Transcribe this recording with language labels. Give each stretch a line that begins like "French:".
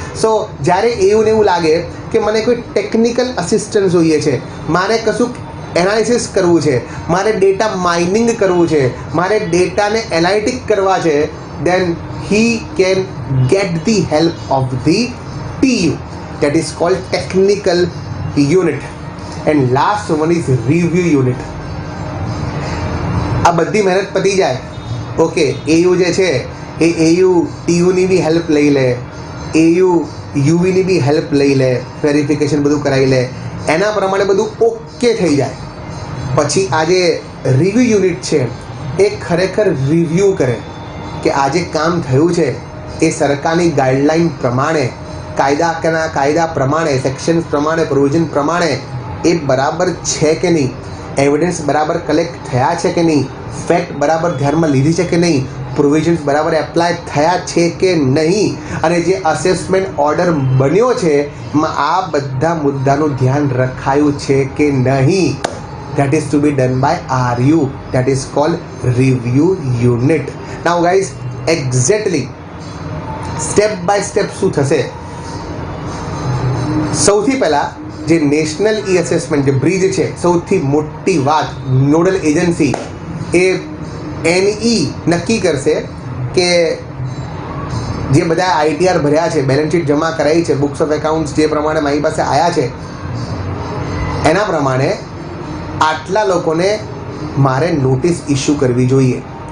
Gujarati: સો જ્યારે એવું ને એવું લાગે કે મને કોઈ ટેકનિકલ અસિસ્ટન્સ જોઈએ છે, મારે કશું એનાલિસિસ કરવું છે, મારે ડેટા માઇનિંગ કરવું છે, મારે ડેટાને એનાલિટિક કરવા છે,
English: then he can get the help of the TU, that is called technical unit. And last one is review unit.
Gujarati: આ બધી મહેનત પતી જાય, ઓકે, AU જે છે એ AU TUની બી હેલ્પ લઈ લે, AU UVની બી હેલ્પ લઈ લે, વેરિફિકેશન બધું કરાવી લે, એના પ્રમાણે બધું ઓકે થઈ જાય. પછી આ જે રિવ્યુ યુનિટ છે એ ખરેખર રિવ્યૂ કરે કે આ જે કામ થયું છે એ સરકારની ગાઈડલાઇન પ્રમાણે, કાયદા પ્રમાણે, સેક્શન્સ પ્રમાણે, પ્રોવિઝન પ્રમાણે એ બરાબર છે કે નહીં, એવિડન્સ બરાબર કલેક્ટ થયા છે કે નહીં, ફેક્ટ બરાબર ધ્યાનમાં લીધી છે કે નહીં, પ્રોવિઝન્સ બરાબર એપ્લાય થયા છે કે નહીં, અને જે અસેસમેન્ટ ઓર્ડર બન્યો છે એમાં આ બધા મુદ્દાનું ધ્યાન રખાયું છે કે નહીં.
English: That is to be done by RU, that is called review unit. Now guys, exactly step by step
Gujarati: શું થશે? સૌથી પહેલા જે નેશનલ ઈ અસેસમેન્ટ જે બ્રિજ છે, સૌથી મોટી વાત, નોડલ એજન્સી એ NE નક્કી કરશે કે જે બધા ITR ભર્યા છે, બેલેન્સ શીટ જમા કરાવી છે, બુક્સ ઓફ એકાઉન્ટ્સ જે પ્રમાણે મારી પાસે આવ્યા છે, એના પ્રમાણે આટલા લોકોને મારે નોટિસ ઇસ્યુ કરવી જોઈએ.